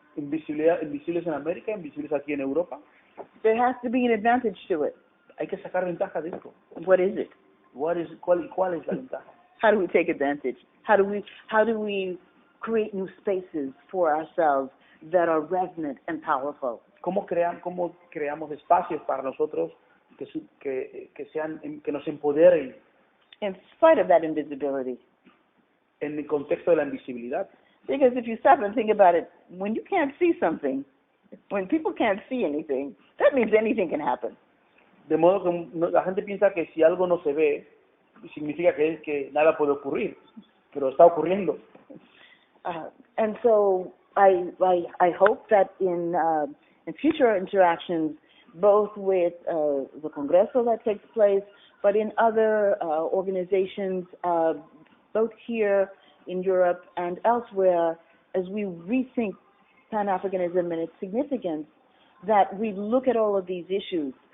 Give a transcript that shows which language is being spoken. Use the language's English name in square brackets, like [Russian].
[Spanish] Invisibles en América, invisibles aquí en Europa. [English] There has to be an advantage to it. [Spanish] Hay que sacar ventaja de esto. [English] What is it? [Spanish] ¿Cuál es la ventaja? [English] How do we take advantage? How do we create new spaces for ourselves that are resonant and powerful? [Spanish] ¿Cómo creamos espacios para nosotros que nos empoderen [English] In spite of that invisibility. [Spanish] en el contexto de la invisibilidad? [English] Because if you stop and think about it, when you can't see something, when people can't see anything, that means anything can happen. [Spanish] De modo que la gente piensa que si algo no se ve, significa que nada puede ocurrir, pero está ocurriendo. [English] And so I hope that in future interactions, both with the Congreso that takes place, but in other organizations, both here in Europe and elsewhere, as we rethink Pan-Africanism and its significance, that we look at all of these issues,